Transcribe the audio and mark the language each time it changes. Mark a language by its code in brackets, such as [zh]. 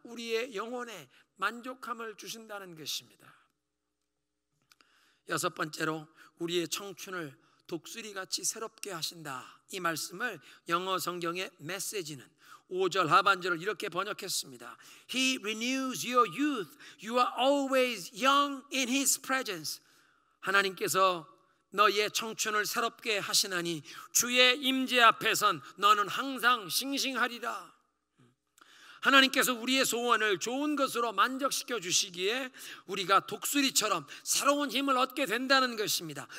[ko] 우리의 영혼에 만족함을 주신다는 것입니다. 여섯 번째로 우리의 청춘을 독수리같이 새롭게 하신다. 이 말씀을 영어 성경의 메시지는 5절 하반절을 이렇게 번역했습니다. [en] He renews your youth. You are always young in His presence. [ko] 하나님께서 너의 청춘을 새롭게 하시나니 주의 임재 앞에선 너는 항상 싱싱하리라. 하나님께서 우리의 소원을 좋은 것으로 만족시켜 주시기에 우리가 독수리처럼 새로운 힘을 얻게 된다는 것입니다.